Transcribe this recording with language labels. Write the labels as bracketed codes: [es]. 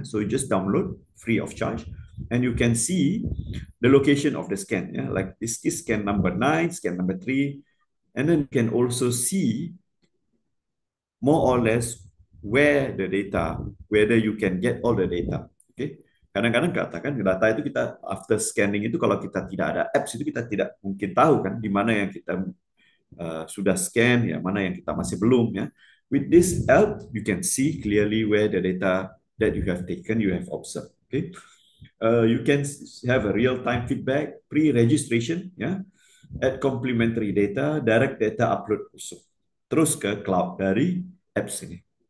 [en] So you just download free of charge. And you can see the location of the scan. Like this is scan number 9, scan number 3. And then you can also see more or less where the data, whether you can get all the data. Okay. [ms] Kadang-kadang katakan data itu kita [en] after scanning [ms] itu kalau kita tidak ada apps itu kita tidak mungkin tahu kan di mana yang kita sudah scan ya, mana yang kita masih belum ya. [en] With this app you can see clearly where the data that you have taken, you have observed. Okay. You can have a real-time feedback, pre-registration ya, add complementary data, direct data upload [ms] terus ke cloud dari apps ini.